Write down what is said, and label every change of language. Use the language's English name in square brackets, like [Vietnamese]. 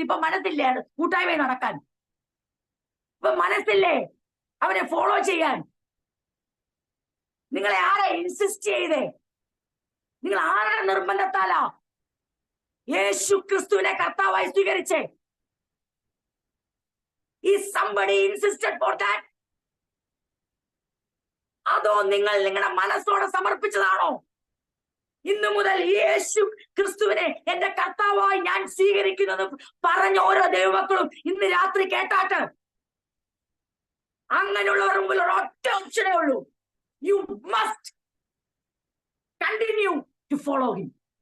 [Malayalam] ഇപ്പൊ മനസ്സില്ലേ കൂട്ടായ്മ നടക്കാൻ? ഇപ്പൊ മനസ്സില്ലേ അവനെ ഫോളോ ചെയ്യാൻ? നിങ്ങളെ ആരെ ഇൻസിസ്റ്റ് ചെയ്തേ? നിങ്ങൾ ആരുടെ നിർബന്ധത്താലാ യേശു ക്രിസ്തുവിനെ കർത്താവായി സ്വീകരിച്ചേ? [English] Is somebody insisted for that? [Malayalam] അതോ നിങ്ങൾ നിങ്ങളുടെ മനസ്സോടെ സമർപ്പിച്ചതാണോ? ഇന്നു മുതൽ യേശു ക്രിസ്തുവിനെ എന്റെ കർത്താവായി ഞാൻ സ്വീകരിക്കുന്നത് പറഞ്ഞ ഓരോ ദൈവമക്കളും ഇന്ന് രാത്രി കേട്ടാട്ട്. അങ്ങനെയുള്ളവർ മുമ്പിൽ ഒരൊറ്റ ഓപ്ഷനേ ഉള്ളൂ. [English] You must continue to follow him.